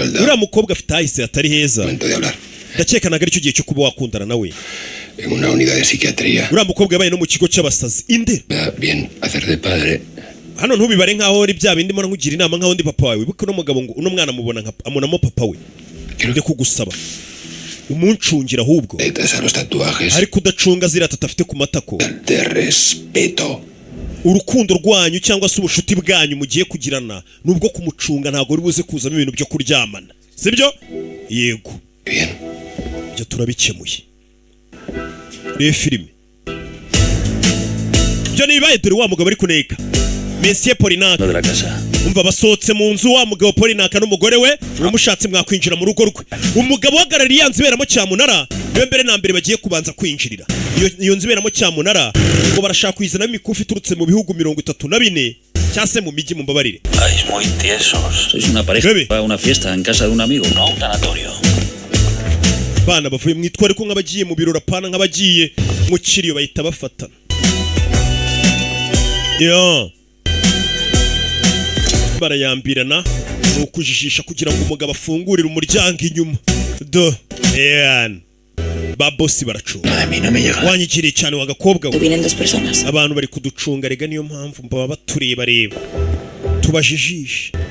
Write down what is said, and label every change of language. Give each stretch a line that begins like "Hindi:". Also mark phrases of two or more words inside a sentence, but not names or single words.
Kinyarwanda: uriya mukobwa afite ahise atari heza ndakeka ntabwo aricyo gihe cyo kuba wakundana nawe
Spanish: en una unidad de psiquiatría
Kinyarwanda: uriya mukobwa yabaye no mu kigo cy'abasazi Indera
Spanish: bien hacer de padre
Kinyarwanda: hano ntubibare nkaho ari bya bindi mbona nkugira inama nkaho ndi papa wawe wibuke no mugabo ngo uno mwana mubona amunamo papa we ndi kugusaba umuncungira ahubwo ariko udacunga zira tatafite ku matako
Spanish: de respeto
Kinyarwanda: urukundo rwanyu cyangwa se ubushuti bwanyu mugiye kugirana nubwo kumucunga ntago uri buze kuzamo ibintu byo kuryamana sibyo yego
Spanish: bien
Kinyarwanda: byo turabikemuye filime byo nibaye dore wa mugabo ari kuneka Monsieur Polinaka umva basohotse mu nzu wa mugabo Polinaka n'umugore we uramushatse mwakwinjira mu rugo rwe umugabo wagarariye yanziberamo cyamunara niwe mbere na mbere bagiye kubanza kwinjirira iyo nziberamo cyamunara ngo barashaka kuyizana imikufi turutse mu bihugu 34 cyase mu miji mumbabarire
Spanish: Ay, muy tiesos. Sois una pareja para una fiesta en casa de un amigo, no un tanatorio.
Kinyarwanda: Bana bavuye mwitware ko nk'abagiye mu birora pana nk'abagiye mu kiriyo bahita bafatana yo barayambirana ukujijisha kugira ngo umugabo afungurire umuryango inyuma do babosi baracunga wanyigiriye cyane wagakobwa abantu bari kuducunga rega niyo mpamvu mbaba batureba reba tubajijisha